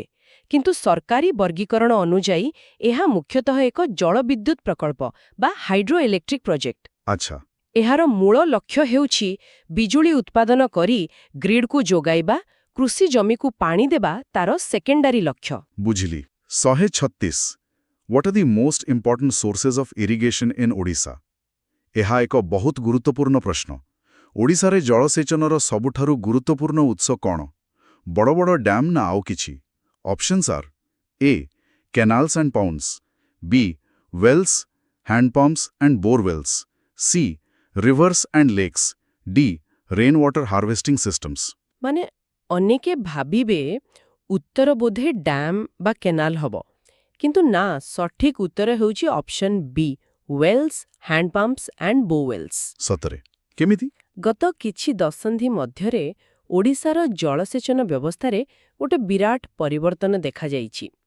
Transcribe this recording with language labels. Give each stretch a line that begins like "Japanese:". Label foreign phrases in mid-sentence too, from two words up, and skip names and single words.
Odia: କିନ୍ତୁ ସରକାରୀ ବର୍ଗୀକରଣ ଅନୁଯାୟୀ ଏହା ମୁଖ୍ୟତଃ ଏକ ଜଳବିଦ୍ୟୁତ ପ୍ରକଳ୍ପ ବା
English: hydro electric project.
Odia: ଆଚ୍ଛା, ଏହାର ମୂଳ ଲକ୍ଷ୍ୟ ହେଉଛି ବିଜୁଳି ଉତ୍ପାଦନ କରି ଗ୍ରିଡ୍କୁ ଯୋଗାଇବା, କୃଷି ଜମିକୁ ପାଣି ଦେବା ତାର ସେକେଣ୍ଡାରୀ ଲକ୍ଷ୍ୟ। ବୁଝିଲି।
English: 136 What are the most important sources of irrigation in Odisha?
Odia: ଏହା ଏକ ବହୁତ ଗୁରୁତ୍ୱପୂର୍ଣ୍ଣ ପ୍ରଶ୍ନ। ଓଡ଼ିଶାରେ ଜଳସେଚନର ସବୁଠାରୁ ଗୁରୁତ୍ୱପୂର୍ଣ୍ଣ ଉତ୍ସ କ'ଣ? ବଡ଼ ବଡ଼ ଡ୍ୟାମ୍ ନା ଆଉ କିଛି?
English: options are A canals and ponds, ବି wells, handpumps and borewells, ସି rivers and lakes, ଡି rain water harvesting systems।
Odia: ମାନେ ଅନେକେ ଭାବିବେ ଉତ୍ତର ବୋଧେ ଡ୍ୟାମ୍ ବା କେନାଲ ହବ, କିନ୍ତୁ ନା, ସଠିକ୍ ଉତ୍ତର ହେଉଛି
English: option B wells, handpumps and borewells.
Odia: ସତରେ? କେମିତି? ଗତ କିଛି ଦଶନ୍ଧି ମଧ୍ୟରେ ଓଡ଼ିଶାର ଜଳସେଚନ ବ୍ୟବସ୍ଥାରେ ଗୋଟେ ବିରାଟ ପରିବର୍ତ୍ତନ ଦେଖାଯାଇଛି।